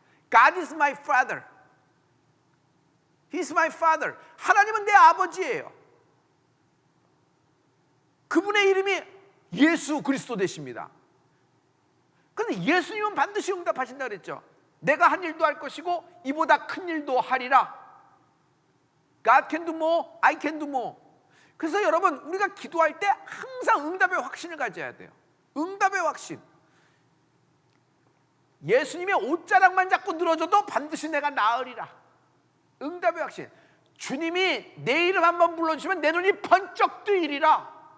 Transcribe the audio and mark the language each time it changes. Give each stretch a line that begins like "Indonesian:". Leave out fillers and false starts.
English: God is my father. He's my father.
Korean: 하나님은 내 아버지예요. 그분의 이름이 예수 그리스도 되십니다. 그런데 예수님은 반드시 응답하신다 그랬죠. 내가 한 일도 할 것이고 이보다 큰 일도 하리라.
English: God can do more, I can do more.
Korean: 그래서 여러분, 우리가 기도할 때 항상 응답의 확신을 가져야 돼요. 응답의 확신. 예수님의 옷자락만 잡고 늘어져도 반드시 내가 나으리라. 응답의 확신. 주님이 내 이름 한번 불러주시면 내 눈이 번쩍 뜨이리라.